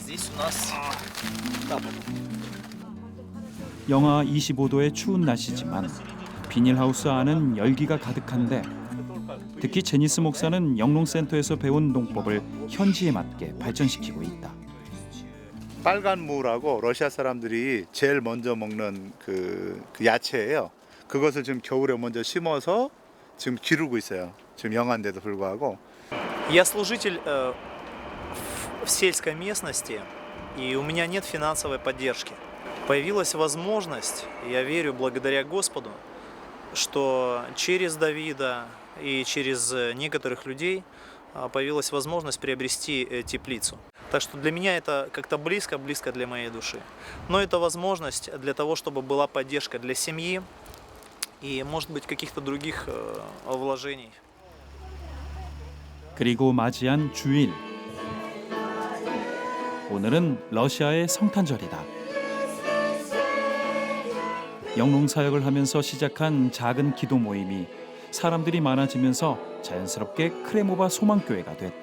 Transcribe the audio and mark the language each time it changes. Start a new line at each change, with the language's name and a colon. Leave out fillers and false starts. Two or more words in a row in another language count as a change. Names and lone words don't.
Korean: 영하 25도의 추운 날씨지만 비닐하우스 안은 열기가 가득한데 특히 제니스 목사는 영농센터에서 배운 농법을 현지에 맞게 발전시키고 있다. 빨간 무라고 러시아 사람들이 제일 먼저 먹는 그 야채예요. 그것을 지금 겨울에 먼저 심어서 지금 기르고 있어요. 지금 영하인데도 불구하고.
Russian: Я служитель в сельской местности, и у меня нет финансовой поддержки. Появилась возможность, я верю благодаря Господу, что через Давида и через некоторых людей появилась возможность приобрести теплицу. Так что для меня это как-то близко для моей души. Но это возможность для того, чтобы была поддержка для семьи и, может быть, каких-то других вложений.
Korean: 그리고 맞이한 주일. 오늘은 러시아의 성탄절이다. 영농 사역을 하면서 시작한 작은 기도 모임이 사람들이 많아지면서 자연스럽게 크레모바 소망교회가 됐다.